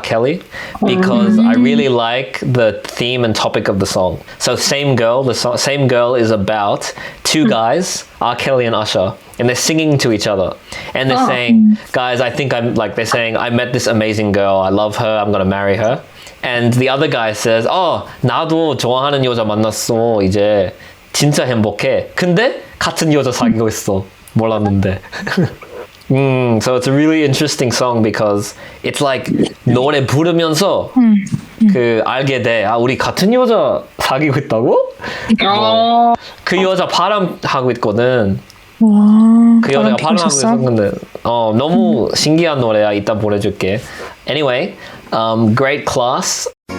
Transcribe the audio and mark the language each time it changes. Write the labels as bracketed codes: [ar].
[en] Kelly, because I really like the theme and topic of the song. So Same Girl, Same Girl is about two guys, R. Kelly and Usher, and they're singing to each other. And they're saying, guys, they're saying, I met this amazing girl, I love her, I'm gonna marry her. And the other guy says, [ko] 나도 좋아하는 여자 만났어, 이제 진짜 행복해. 근데 같은 여자 사귀고 있어. 몰랐는데. [en] So it's a really interesting song because it's like [ko] 노래 부르면서 그 알게 돼. 우리 같은 여자 사귀고 있다고? 그 여자 바람하고 있거든. 그 여자가 바람하고 있었는데 너무 신기한 노래야. 이따 보내줄게. [en] Anyway, great class.